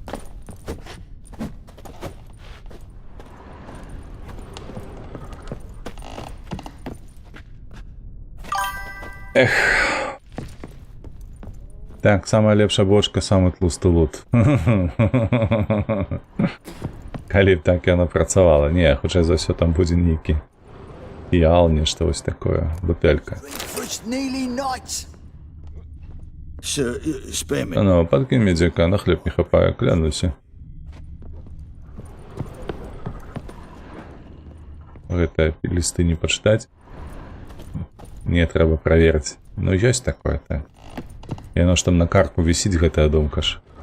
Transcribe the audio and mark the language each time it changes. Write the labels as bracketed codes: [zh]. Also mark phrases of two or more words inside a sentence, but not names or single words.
[be] Эх. Так, самая лепшая бочка, самый тлусты лут. Калі б так яно працавала. Не, хутчэй за ўсё там будзе нейкі піал, нешта вось такое, бутэлька. [en] First nearly night! Sir, spare me. [be] Ну, падкінь медзяка, на хлеб не хапае, клянуся. Гэта лісты не пачытаць. Не, трэба праверыць. Ну, ёсць такое-то. Яно ж там на карку вісіць, гэтая думка ж.